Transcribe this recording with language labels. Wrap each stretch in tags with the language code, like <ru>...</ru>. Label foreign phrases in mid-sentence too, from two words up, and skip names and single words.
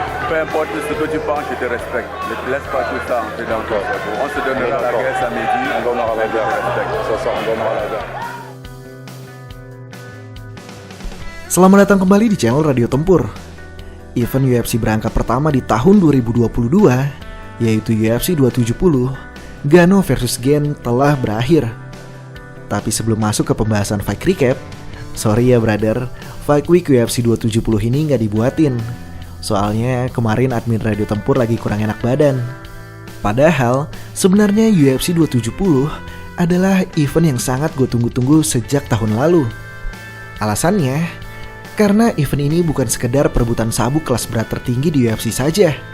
<fr>peu importe ce que tu penses, je te respecte. Ne te laisse pas tout ça entrer dans ton cerveau. On se donnera la guerre samedi. On donnera la guerre. On donnera la guerre.</fr> <id>Selamat datang kembali di channel Radio Tempur. Event UFC berangkat pertama di tahun 2022, yaitu UFC 270, Ngannou vs Gane telah berakhir. Tapi sebelum masuk ke pembahasan</id> <en>fight recap,</en> <id>sorry ya brother, Fight Week UFC 270 ini nggak dibuatin. Soalnya kemarin admin Radio Tempur lagi kurang enak badan. Padahal sebenarnya UFC 270 adalah event yang sangat gue tunggu-tunggu sejak tahun lalu. Alasannya, karena event ini bukan sekedar perebutan sabuk kelas berat tertinggi di UFC saja.</id>